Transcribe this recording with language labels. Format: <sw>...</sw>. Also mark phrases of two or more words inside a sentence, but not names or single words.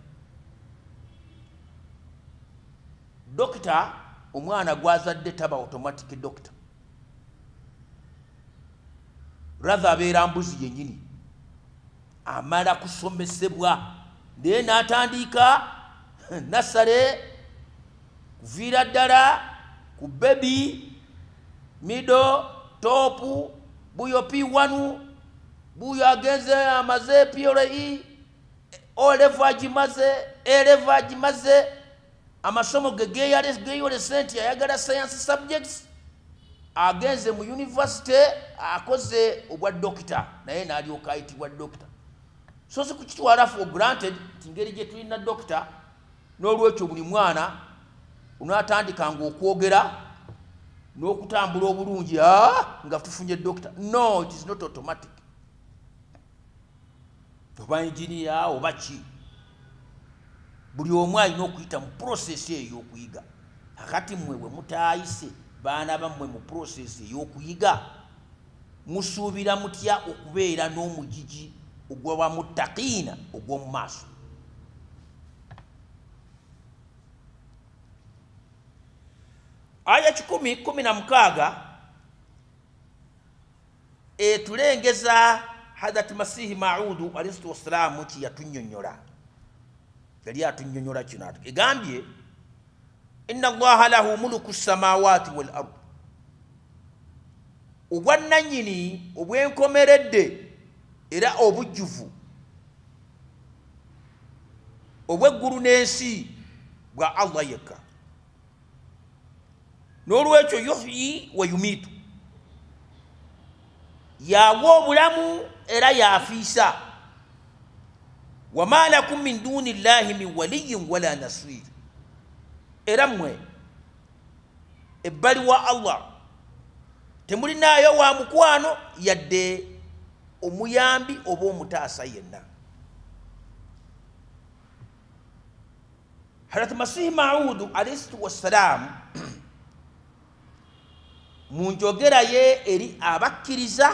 <lg>Dokita omwana gwazadde taba</lg> <en>automatic doctor,</en> <lg>rather abeera mbuzi yennyini amala kusomesebwa naye n'atandika nasale kuviira ddala ku</lg> <en>baby middle top</en> <lg>buyo P1 buyo agenze amaze PLE</lg> <en>O level</en> <lg>agimaze</lg> <en>A level</en> <lg>agimaze amasomo geyole senti ayagala</lg> <en>science subjects</en> <lg>agenze mu university akoze obwa doctor naye n'alyoka ayitibwa doctor. So si kukitwala</lg> <en>for granted</en> <lg>tingeri gye tulina doctor n'olwekyo buli mwana unaatandikanga okwogera n'okutambula obulungi nga tufunye doctor.</lg> <en>No, it is not automatic.</en> <lg>Oba engineer oba ki, buli omu alina okuyita mu process ey'okuyiga. Kakati mmwe bwe mutaayise baana bammwe mu process ey'okuyiga musuubira mutya okubeera n'omugigi ogw'abamuttaqiina ogw'omu maaso? Aya 10:16 etulengeza Hadrat Masihi Maudu</lg> <ar>عليه السلام</ar> <lg>ki yatunnyonnyola. Yali atunnyonnyola kino egambye</lg> <ar>إن الله له ملك السماوات والأرض,</ar> <lg>obwannannyini obwenkomeredde era obujjuvu obw'eggulu n'ensi bwa Allah yekka. N'olwekyo</lg> <ar>يحيي ويميت,</ar> <lg>yawa obulamu era yafiisa.</lg> <ar>وما لكم من دون الله من ولي ولا نصير,</ar> <lg>era mmwe ebbali wa Allah temulinaayo wa mukwano yadde omuyambi oba omutaasa yenna. Hadrat Masihi Maudu</lg> <ar>عليه السلام</ar> <lg>mu njogera ye eri abakkiriza</lg>